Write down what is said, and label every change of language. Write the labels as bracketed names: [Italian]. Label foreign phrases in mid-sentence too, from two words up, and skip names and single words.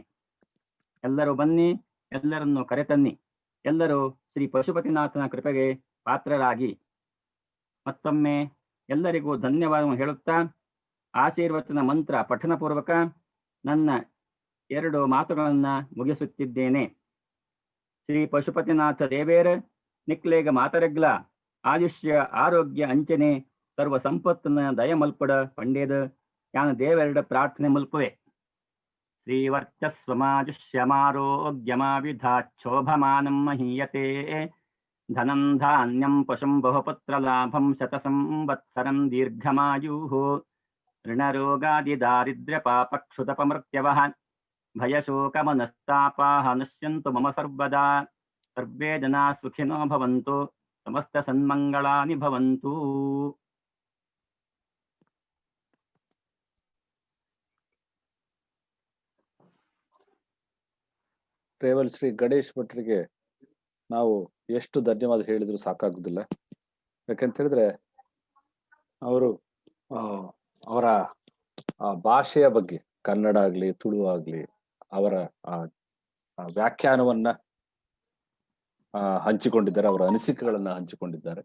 [Kannada] ಎಲ್ಲರೂ ಬನ್ನಿ, ಎಲ್ಲರನ್ನು ಕರೆತನ್ನಿ, ಎಲ್ಲರೂ ಶ್ರೀ ಪಶುಪತಿನಾಥನ ಕೃಪೆಗೆ ಪಾತ್ರರಾಗಿ. ಮತ್ತೊಮ್ಮೆ ಎಲ್ಲರಿಗೂ ಧನ್ಯವಾದವನ್ನು ಹೇಳುತ್ತಾ ಆಶೀರ್ವಚನ ಮಂತ್ರ ಪಠನ ಪೂರ್ವಕ ನನ್ನ 2 ಮಾತುಗಳನ್ನ ಮುಗಿಸುತ್ತಿದ್ದೇನೆ. [Tulu] ಶ್ರೀ ಪಶುಪತಿನಾಥ ದೇವೇರ ನಿಕ್ಲೇಗ ಮಾತರೆಗ್ಲ ಆಯುಷ್ಯ ಆರೋಗ್ಯ ಅಂಚನೆ ಸರ್ವ ಸಂಪತ್ತನ್ನ ದಯ ಮಲ್ಪಡ ಪಂಡೇದ ಯಾನ ದೇವೆರಡ ಪ್ರಾರ್ಥನೆ ಮಲ್ಪುವೆ. [Sanskrit] ಶ್ರೀವರ್ಚಸ್ವಮಾಜುಷ್ಯಮಾರೋಗ್ಯಮಾವಿಧಾಚ್ಛೋಭಮಾನಂ ಮಹೀಯತೆ ಧನಂ ಧಾನ್ಯಂ ಪಶುಂ ಬಹುಪುತ್ರಲಾಭಂ ಶತಸಂವತ್ಸರಂ ದೀರ್ಘಮಾಯುಃ ಋಣರೋಗಾದಿದಾರಿದ್ರ್ಯಪಾಪಕ್ಷುತಪಮೃತ್ಯವಃ ಭಯಶೋಕಮನಸ್ತಾಪಾಃ ನಶ್ಯಂತು ಮಮ ಸರ್ವದಾ ಸರ್ವೇ ಜನಾ ಸುಖಿನೋ ಭವಂತು ಸಮಸ್ತ ಸನ್ಮಂಗಳಾನಿ ಭವಂತು. [Kannada] ರೇವಲ್ ಶ್ರೀ ಗಣೇಶ್ ಭಟ್ರಿಗೆ ನಾವು ಎಷ್ಟು ಧನ್ಯವಾದ ಹೇಳಿದ್ರು ಸಾಕಾಗುದಿಲ್ಲ. ಯಾಕಂತ ಹೇಳಿದ್ರೆ ಅವರು ಅವರ ಭಾಷೆಯ ಬಗ್ಗೆ, ಕನ್ನಡ ಆಗ್ಲಿ ತುಳು ಆಗ್ಲಿ, ಅವರ ವ್ಯಾಖ್ಯಾನವನ್ನ ಹಂಚಿಕೊಂಡಿದ್ದಾರೆ, ಅವರ ಅನಿಸಿಕೆಗಳನ್ನ ಹಂಚಿಕೊಂಡಿದ್ದಾರೆ.